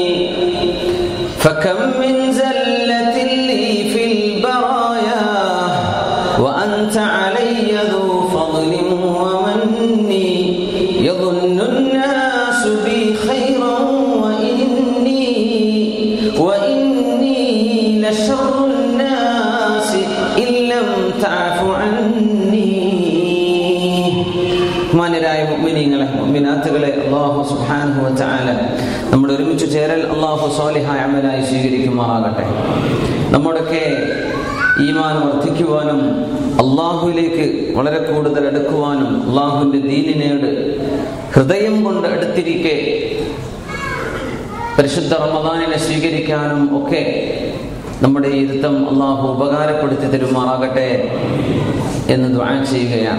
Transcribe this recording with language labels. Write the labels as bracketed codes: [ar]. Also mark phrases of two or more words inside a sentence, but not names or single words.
[ar] فكم من زلة لي في البرايا وأنت علي ذو فضل ومني. يظن الناس بي خيرا وإني لشر الناس إن لم تعف عني. [ml] മാന്യരായ മുഅ്മിനീങ്ങളെ മുഅ്മിനാത്തുകളെ, [ar] الله سبحانه وتعالى [ml] നമ്മുടെ ഒരുമിച്ച് ചേരൽ അല്ലാഹു സ്വാലിഹായ അമലായി സ്വീകരിക്കുമാറാകട്ടെ. നമ്മുടെയൊക്കെ ഈമാൻ വർദ്ധിക്കുവാനും അല്ലാഹുവിലേക്ക് വളരെ കൂടുതൽ അടുക്കുവാനും അല്ലാഹുവിന്റെ ദീനിനോട് ഹൃദയം കൊണ്ട് അടുത്തിരിക്കെ പരിശുദ്ധ റമദാനിനെ സ്വീകരിക്കാനും ഒക്കെ നമ്മുടെ ഈ ഇരുത്തം അല്ലാഹു ഉപകാരപ്പെടുത്തി തരുമാറാകട്ടെ എന്ന് ദുആ ചെയ്യുകയാണ്.